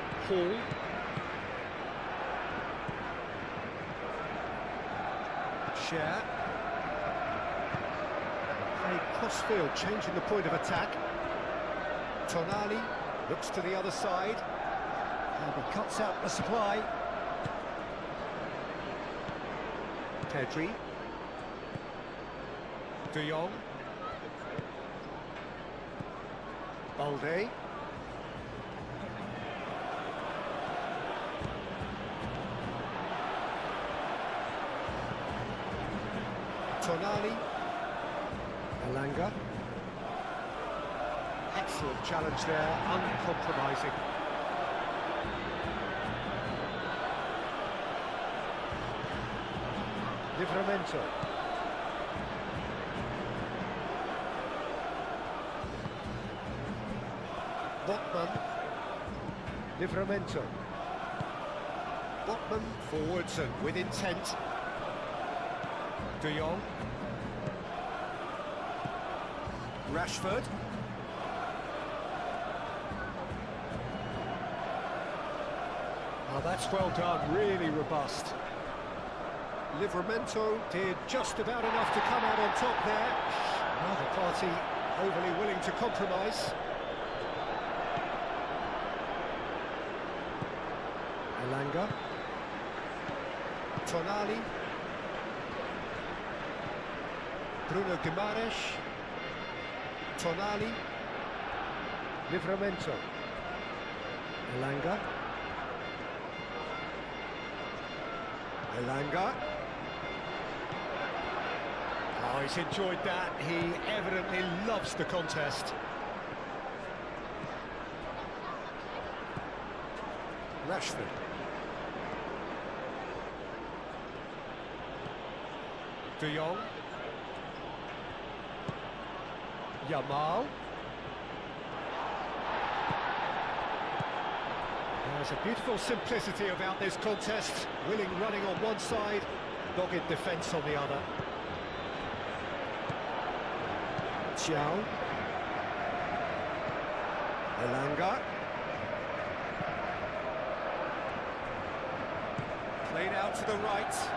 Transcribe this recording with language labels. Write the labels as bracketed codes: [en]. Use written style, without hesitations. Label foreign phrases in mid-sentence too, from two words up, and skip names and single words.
[en] Hall. Share. Play cross-field, changing the point of attack. Tonali looks to the other side. And he cuts out the supply. Pedri. De Jong. Balde. Tonali. Elanga. Excellent challenge there, uncompromising. Livramento. Botman. Livramento. Botman forwards and with intent. De Jong. Rashford. Oh, that's well done, really robust. Livramento did just about enough to come out on top there. Neither party overly willing to compromise. Elanga. Tonali. Bruno Guimaraes. Tonali. Livramento. Elanga. Elanga. Oh, he's enjoyed that. He evidently loves the contest. Rashford. De Jong. Yamal. There's a beautiful simplicity about this contest. Willing running on one side, dogged defence on the other. Xiao. Elanga. Played out to the right.